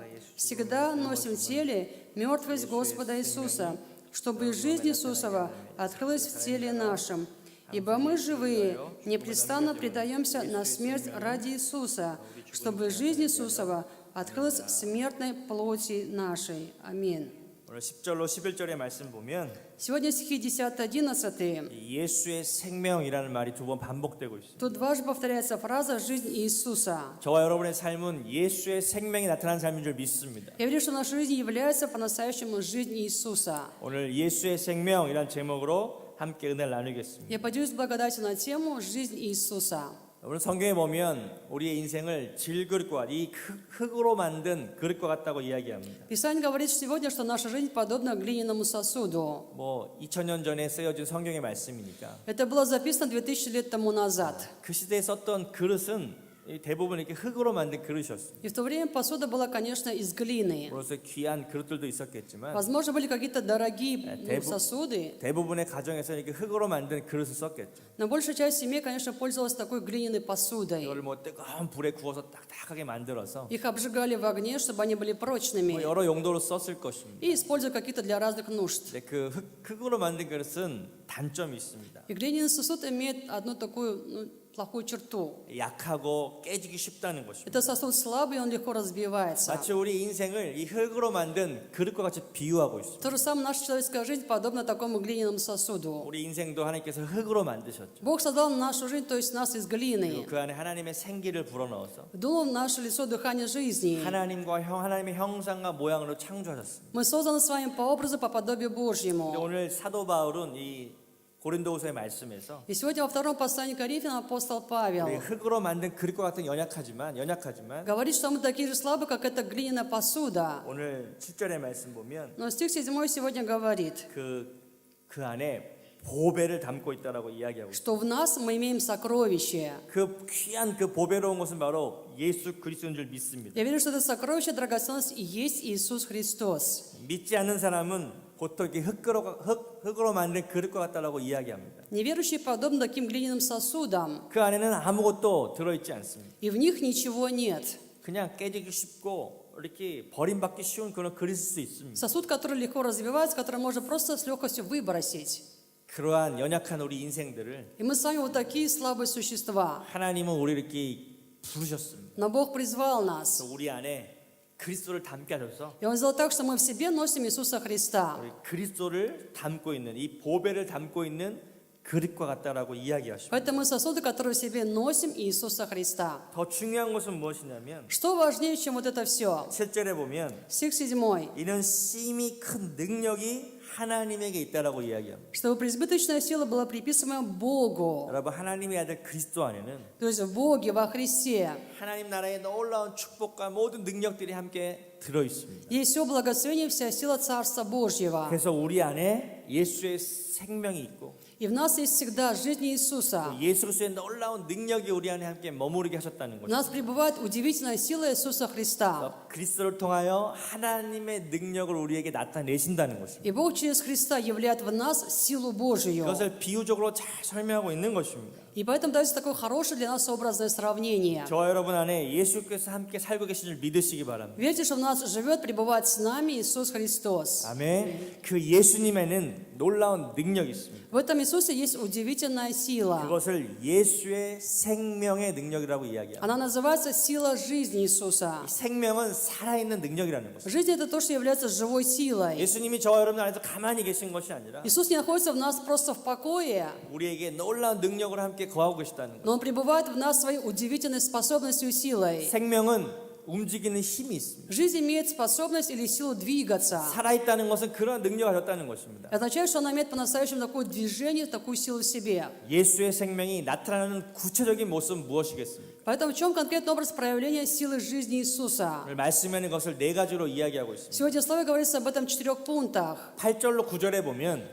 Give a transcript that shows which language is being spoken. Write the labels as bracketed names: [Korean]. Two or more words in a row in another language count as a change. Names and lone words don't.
[Russian] Всегда носим в теле мертвость Господа Иисуса, чтобы жизнь Иисусова открылась в теле нашем. Ибо мы живые, непрестанно предаемся на смерть ради Иисуса, чтобы жизнь Иисусова открылась в смертной плоти нашей». Аминь. [Korean] 오늘 10절로 11절의 말씀 보면 [Russian] Сегодня стихи 10-11. [Korean] 예수의 생명이라는 말이 두 번 반복되고 있습니다. [Russian] Тут дважды повторяется фраза «жизнь Иисуса». [Korean] 저와 여러분의 삶은 예수의 생명이 나타난 삶인 줄 믿습니다. [Russian] Я верю, что наша жизнь является по-настоящему жизнь Иисуса. [Korean] 오늘 예수의 생명이란 제목으로 함께 은혜를 나누겠습니다. [Russian] Я поделюсь благодатью на тему «Жизнь Иисуса». [Korean] 오늘 성경에 보면 우리의 인생을 질그릇과 이 흙으로 만든 그릇과 같다고 이야기합니다. [Russian] Писание говорит сегодня, что наша жизнь подобна глиняному сосуду. [Korean] 2000년 전에 쓰여진 성경의 말씀이니까 [Russian] Это было записано 2000 лет тому назад. [Korean] 그 시대에 썼던 그릇은 대부분 이렇게 흙으로 만든 그릇이었습니다. [Russian] И в то время посуда была, конечно, из глины. [Korean] 그래서 귀한 그릇들도 있었겠지만 [Russian] Возможно, были какие-то дорогие сосуды, [Korean] 대부분의 가정에서 이렇게 흙으로 만든 그릇을 썼겠죠. [Russian] но большая часть семей, конечно, пользовалась такой глиняной посудой. [Korean] 이걸 뜨거운 불에 구워서 딱딱하게 만들어서 [Russian] Их обжигали в огне, чтобы они были прочными, [Korean] 여러 용도로 썼을 것입니다. [Russian] и использовали какие-то для разных нужд. [Korean] 근데 그 흙으로 만든 그릇은 단점이 있습니다. [Russian] И глиняный сосуд имеет одну такую плохую черту. [Korean] 약하고 깨지기 쉽다는 것입니다. [Russian] Это сосуд слабый, он легко разбивается. [Korean] 마치 우리 인생을 이 흙으로 만든 그릇과 같이 비유하고 있습니다. [Russian] То же самое наша человеческая жизнь подобна такому глиняному сосуду. [Korean] 우리 인생도 하나님께서 흙으로 만드셨죠. [Russian] Бог создал нашу жизнь, то есть нас из глины. [Korean] 그 안에 하나님의 생기를 불어넣어서 [Russian] Вдунул в наше лицо дыхание жизни. [Korean] 하나님의 형상과 모양으로 창조하셨습니다. [Russian] Мы созданы с вами по образу, по подобию Божьему. [Korean] 오늘 사도 바울은 이 고린도후서의 말씀에서 [Russian] И сегодня во втором послании Коринфянам апостол Павел [Korean] 흙으로 만든 그릇과 같은 연약하지만 [Russian] говорит, что мы такие же слабые, как эта глиняная посуда. [Korean] 오늘 7절의 말씀 보면 [Russian] Но стих 7 сегодня говорит, [Korean] 그 안에 보배를 담고 있다라고 이야기하고 있습니다. [Russian] что в нас мы имеем сокровище. [Korean] 그 귀한 그 보배로운 것은 바로 예수 그리스도인 줄 믿습니다. [Russian] Я верю, что это сокровище, драгоценность и есть Иисус Христос. [Korean] 믿지 않는 사람은 보통 이렇게 흙으로 만든 그릇과 같다라고 이야기합니다. [Russian] Неверующие подобны таким глиняным сосудам, [Korean] 그 안에는 아무것도 들어있지 않습니다. [Russian] и в них ничего нет. [Korean] 그냥 깨지기 쉽고 이렇게 버림받기 쉬운 그런 그릇일 수 있습니다. [Russian] Сосуд, который легко развивается, который можно просто с легкостью выбросить. [Korean] 그러한 연약한 우리 인생들을 [Russian] И мы с вами вот такие слабые существа. [Korean] 하나님은 우리를 이렇게 부르셨습니다. [Russian] Но Бог призвал нас. [Korean] 그래서 우리 안에 그리스도를 담게 하셔서 [Russian] И Он сделал так, что мы в себе носим Иисуса Христа. [Korean] 우리 그리스도를 담고 있는 이 보배를 담고 있는 그릇과 같다라고 이야기하십니다. [Russian] Поэтому мы сосуды, которые в себе носим Иисуса Христа. [Korean] 더 중요한 것은 무엇이냐면 [Russian] Что важнее, чем вот это все? [Korean] 7절에 보면 [Russian] Стих 7. [Korean] 이는 심히 큰 능력이 하나님에게 있다라고 이야기합니다. [Russian] Чтобы преизбыточная сила была приписываема Богу. [Korean] 여러분 하나님의 아들 그리스도 안에는 [Russian] То есть в Боге, во Христе. [Korean] 하나님 나라의 놀라운 축복과 모든 능력들이 함께 들어 있습니다. [Russian] Есть все благословение, вся сила Царства Божьего. [Korean] 그래서 우리 안에 예수의 생명이 있고 [Russian] И в нас есть всегда жизнь Иисуса. [Korean] 예수 그리스도의 놀라운 능력이 우리 안에 함께 머무르게 하셨다는 [Russian] В нас [Korean] 것입니다. [Russian] пребывает удивительная сила Иисуса Христа. [Korean] 그리스도를 통하여 하나님의 능력을 우리에게 나타내신다는 것입니다. [Russian] И Бог через Христа являет в нас силу Божию. [Korean] 그것을 비유적으로 잘 설명하고 있는 것입니다. [Russian] И поэтому дается такое хорошее для нас образное сравнение. [Korean] 저와 여러분 안에 예수께서 함께 살고 계신 줄 믿으시기 바랍니다. [Russian] Верьте, что в нас живет, пребывает с нами Иисус Христос. [Korean] 아멘. 그 예수님에는 놀라운 능력이 있습니다. [Russian] В этом Иисусе есть удивительная сила. [Korean] 그것을 예수의 생명의 능력이라고 이야기합니다. [Russian] Она называется сила жизни Иисуса. [Korean] 생명은 살아있는 능력이라는 것입니다. [Russian] Жизнь – это то, что является живой силой. [Korean] 예수님이 저와 여러분 안에서 가만히 계신 것이 아니라 [Russian] Иисус не находится в нас просто в покое, [Korean] 우리에게 놀라운 능력을 함께 거하고 계시다는 것. [Russian] но Он пребывает в нас своей удивительной способностью и силой. [Korean] 생명은 움직이는 힘이 있습니다. [Russian] Жизнь имеет способность или силу двигаться. [Korean] 살아있다는 것은 그런 능력을 가졌다는 것입니다. [Russian] Это означает, что она имеет по-настоящему такое движение, такую силу в себе. [Korean] 예수의 생명이 나타나는 구체적인 모습은 무엇이겠습니까? [Russian] Поэтому в чем конкретный образ проявления силы жизни Иисуса? [Korean] 오늘 말씀에는 것을 네 가지로 이야기하고 있습니다. [Russian] Сегодня в слове говорится об этом в 4 пунктах. [Korean] 8절로 9절에 보면